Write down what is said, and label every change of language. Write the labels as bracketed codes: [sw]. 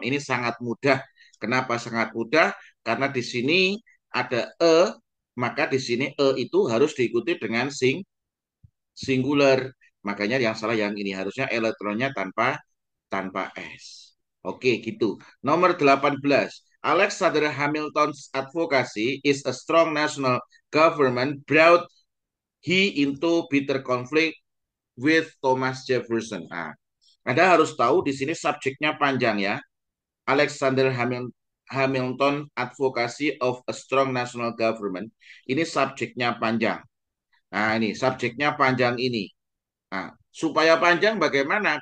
[id] Ini sangat mudah. Kenapa sangat mudah? Karena di sini ada maka di sini itu harus diikuti dengan singular. Makanya yang salah yang ini, harusnya elektronnya tanpa tanpa S. Oke, gitu. Nomor 18. [en] Alexander Hamilton's advocacy is a strong national government brought he into bitter conflict with Thomas Jefferson. [id] Nah, Anda harus tahu di sini subjeknya panjang ya. Alexander Hamilton [en] Advocacy of a Strong National Government. [id] Ini subjeknya panjang. Nah, ini subjeknya panjang ini. Nah, supaya panjang bagaimana?